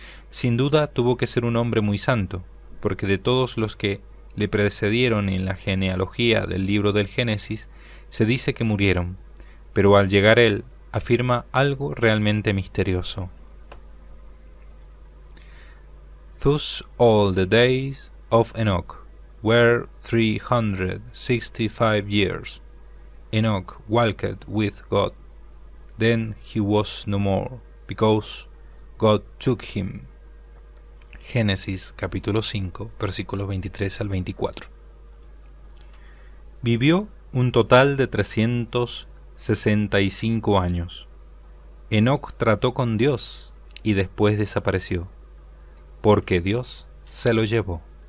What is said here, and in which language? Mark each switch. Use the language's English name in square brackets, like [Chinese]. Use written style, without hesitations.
[Spanish] Sin duda tuvo que ser un hombre muy santo, porque de todos los que le precedieron en la genealogía del libro del Génesis, se dice que murieron, pero al llegar él afirma algo realmente misterioso. [English] Thus all the days of Enoch were 365 years. Enoch walked with God. Then he was no more, because God took him. [Spanish] Génesis capítulo 5, versículos 23 al 24. Vivió un total de 365 años. Enoc trató con Dios y después desapareció, porque Dios se lo llevó.